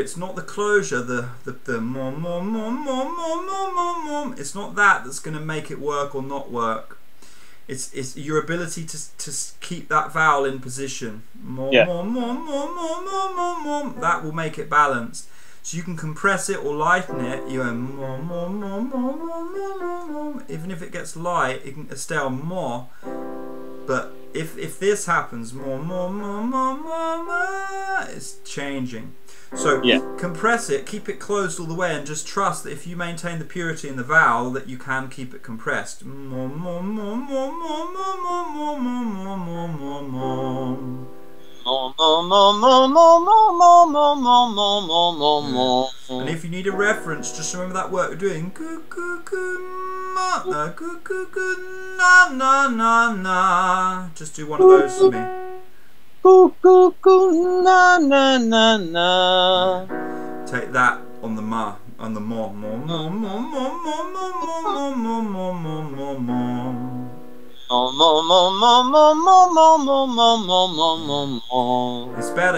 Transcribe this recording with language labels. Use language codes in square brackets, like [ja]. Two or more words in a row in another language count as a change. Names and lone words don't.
[en] It's not the closure, the mo mo mo mo mo mo mo mo. It's not that that's going to make it work or not work. It's your ability to keep that vowel in position. Mo mo mo mo mo mo mo mo. That will make it balanced. So you can compress it or lighten it. You go mo mo mo mo mo mo mo. Even if it gets light, it can stay on mo. But if this happens, mo mo mo mo mo mo, it's changing. So compress it, keep it closed all the way, and just trust that if you maintain the purity in the vowel, that you can keep it compressed. Mo mo mo mo mo mo mo mo mo mo mo mo mo. Mo mo mo mo mo mo mo mo mo mo mo mo mo. And if you need a reference, just remember that work we're doing. Goo goo goo ma, goo goo goo na na na na. Just do one of those for me. Coo, coo, coo, na, na, na, na. Take that on the ma, on the mo, mo, mo, mo, mo, mo, mo, mo, mo, mo, mo, mo, mo. Mo, mo, mo, mo, mo, mo, mo, mo, mo, mo, mo, mo. It's better.